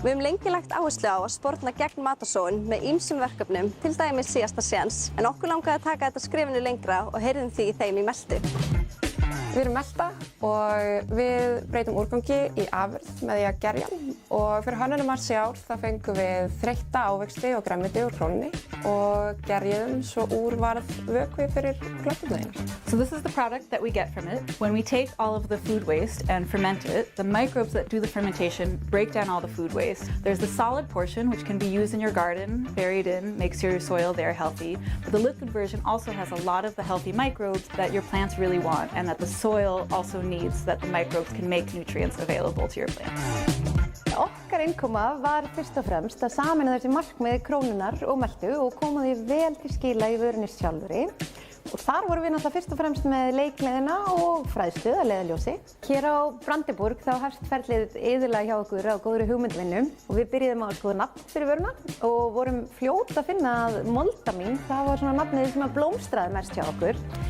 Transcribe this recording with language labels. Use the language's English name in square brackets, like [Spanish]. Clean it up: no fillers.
[Icelandic] Við höfum lengi lagt áherslu á að sporna gegn matarsóun með ýmsum verkefnum, til dæmis síðasta séns, en okkur langaði að taka þetta skrefinu lengra og heyrðum því þeim í meltu. Við erum melta og við breytum úrgangi í afurð með því að gerja hann og fyrir hönnunarmars í ár það fengum við þreytta ávexti og grænmeti úr Krónunni og gerjuðum svo úr varð vökvi fyrir glöggumlegin. [English] So this is the product that we get from it. When we take all of the food waste and ferment it, the microbes that do the fermentation break down all the food waste. There's the solid portion which can be used in your garden, buried in, makes your soil there healthy. But the liquid version also has a lot of the healthy microbes that your plants really want and that the soil also needs, that the microbes can make nutrients available to your plants. [Icelandic] Okkar innkoma var fyrst og fremst að sameina þessi markmið Krónunnar og meltu og koma því vel til skila í vörunni sjálfri. Og þar vorum við náttúrulega fyrst og fremst með leikgleðina og fræðslu að leiðarljósi. Hér á Brandenburg þá hefst ferlið iðulega hjá okkur á góðri hugmyndvinnum og við byrjuðum á að skoða nafn fyrir vöruna og vorum fljót að finna að moldamin, það var svona nafnið sem að blómstraði mest hjá okkur.